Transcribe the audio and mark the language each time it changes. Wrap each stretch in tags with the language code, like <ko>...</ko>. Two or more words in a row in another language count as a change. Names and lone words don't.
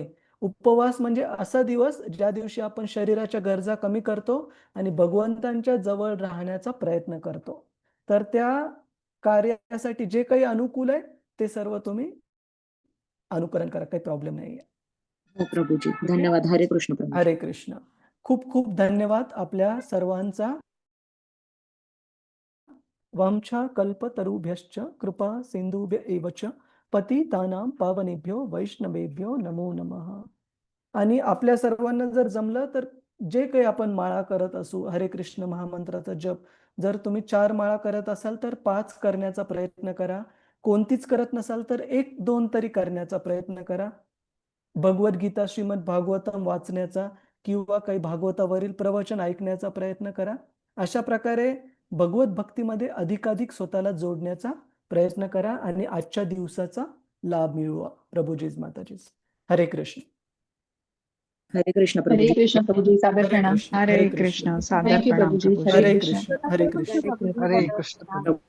<mr>उपवास म्हणजे असा दिवस ज्या दिवशी आपण शरीराच्या गरजा कमी करतो आणि भगवंतांच्या जवळ राहण्याचा प्रयत्न करतो. तर त्या कार्यासाठी जे काही अनुकूल आहे ते सर्व तुम्ही अनुकरण करा. काही प्रॉब्लेम नाहीये. हो प्रभूजी, ठीक आहे? धन्यवाद. हरे कृष्ण प्रभूजी. हरे कृष्ण. खूप खूप धन्यवाद आपल्या सर्वांचा.</mr> <sa>वांछा कल्पतरुभ्यश्च कृपा सिंधुभ्य एव च पतितानां पावनेभ्यो वैष्णवेभ्यो नमो नमः.</sa> <mr>आणि आपल्या सर्वांना जर जमलं तर जे काही आपण माळा करत असू, हरे कृष्ण महामंत्राचा जप, जर तुम्ही 4 माळा करत असाल तर 5 करण्याचा प्रयत्न करा. कोणतीच करत नसाल तर 1-2 तरी करण्याचा प्रयत्न करा. भगवद्गीता, श्रीमद भागवतम वाचण्याचा किंवा काही भागवतावरील प्रवचन ऐकण्याचा प्रयत्न करा. अशा प्रकारे भगवत भक्तीमध्ये अधिकाधिक स्वतःला जोडण्याचा प्रयत्न करा आणि आजच्या दिवसाचा लाभ मिळवा. प्रभूजीज, माताजीज. हरे कृष्ण. हरे कृष्ण हरे प्रभूजी. कृष्ण प्रभूजी, सादर हरे प्रणाम. कृष्ण, हरे हरे कृष्ण, कृष्ण. सादर</mr> <en>Thank you,</en> <mr>प्रणाम प्रभूजी. प्रभूजी. हरे कृष्ण, हरे कृष्ण. हरे कृष्ण प्रभू.</mr>